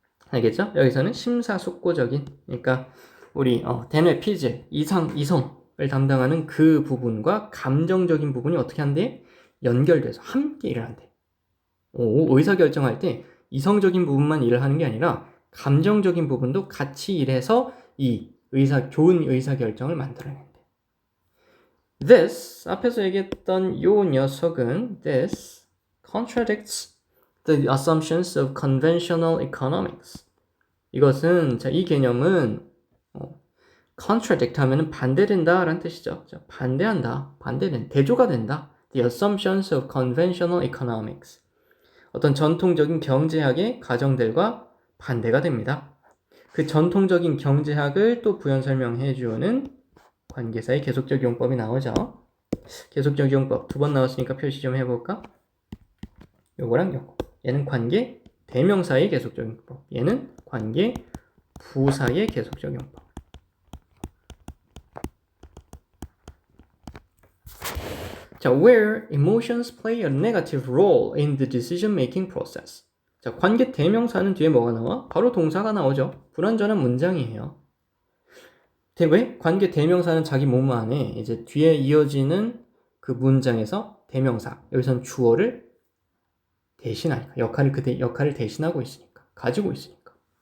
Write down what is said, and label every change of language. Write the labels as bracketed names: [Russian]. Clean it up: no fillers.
[Korean] 알겠죠? 여기서는 심사숙고적인, 그러니까 우리 대뇌 피질, 이성을 담당하는 그 부분과 감정적인 부분이 어떻게 한대? 연결돼서 함께 일을 한대. 의사결정할 때 이성적인 부분만 일을 하는 게 아니라 감정적인 부분도 같이 일해서 이 좋은 의사결정을 만들어낸대. [English] This, [Korean] 앞에서 얘기했던 요 녀석은 [English] this contradicts the assumptions of conventional economics. [Korean] 이것은, 자, 이 개념은 contradict 하면은 반대된다 라는 뜻이죠. 자, 반대한다, 대조가 된다. [English] The assumptions of conventional economics. [Korean] 어떤 전통적인 경제학의 가정들과 반대가 됩니다. 그 전통적인 경제학을 또 부연 설명해 주는 관계사의 계속적 이용법이 나오죠. 계속적 이용법 2번 나왔으니까 표시 좀 해볼까? 요거랑 요거. 얘는 관계 대명사의 계속적 이용법. 얘는 관계 부사의 계속적 이용법. [English] 자, where emotions play a negative role in the decision-making process. [Korean] 자, 관계 대명사는 뒤에 뭐가 나와? 바로 동사가 나오죠. 불완전한 문장이에요. 왜? 관계 대명사는 자기 몸 안에 이제 뒤에 이어지는 그 문장에서 대명사, 여기서는 주어를 대신하니까, 역할을 대신하고 있으니까, 가지고 있으니까.